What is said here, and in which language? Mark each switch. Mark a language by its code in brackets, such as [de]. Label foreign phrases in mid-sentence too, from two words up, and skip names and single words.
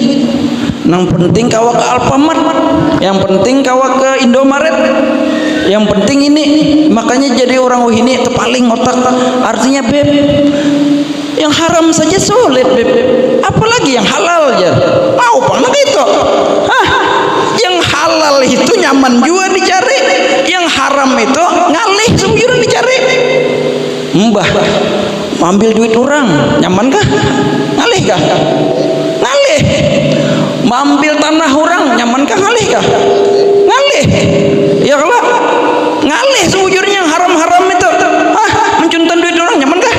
[bjn] Yang penting kawa ke Alfamart, yang penting kawa ke Indomaret, yang penting ini. Makanya jadi orang ini terpaling otak. Artinya beb, yang haram saja sulit beb, apalagi yang halal aja mau panah itu. Yang halal itu nyaman juga dicari, yang haram itu ngalih sebujurnya dicari. Mbah ambil duit orang nyaman kah? Ngalih kah? Ngalih. Ambil tanah orang nyaman kah? Ngalih kah? Ngalih. Ya kalau ngalih sebujurnya yang haram-haram itu mencuntan duit orang nyaman kah?